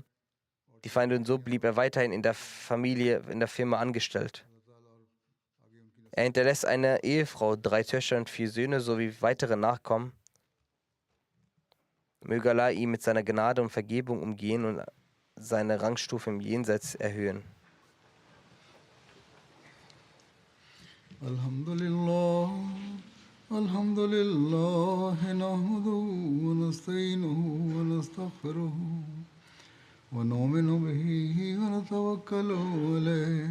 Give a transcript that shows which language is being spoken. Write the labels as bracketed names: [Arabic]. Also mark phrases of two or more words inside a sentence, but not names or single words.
[German] Die Feinde, und so blieb er weiterhin in der Firma angestellt. Er hinterlässt eine Ehefrau, 3 Töchter und 4 Söhne sowie weitere Nachkommen. Möge Allah ihn mit seiner Gnade und Vergebung umgehen und seine Rangstufe im Jenseits erhöhen. [Arabic] الحمد لله، الحمد لله، نحمده ونستعينه ونستغفره ونؤمن به ونتوكل عليه.